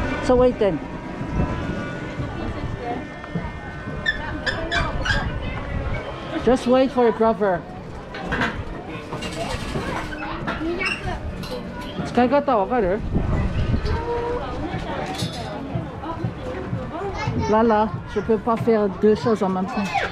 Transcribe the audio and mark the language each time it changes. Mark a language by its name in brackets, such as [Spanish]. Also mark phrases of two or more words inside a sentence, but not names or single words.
[English] So wait then. Just wait for your brother. [Japanese] 使い方わかる ？ [French] Là, je peux pas faire deux choses en même temps.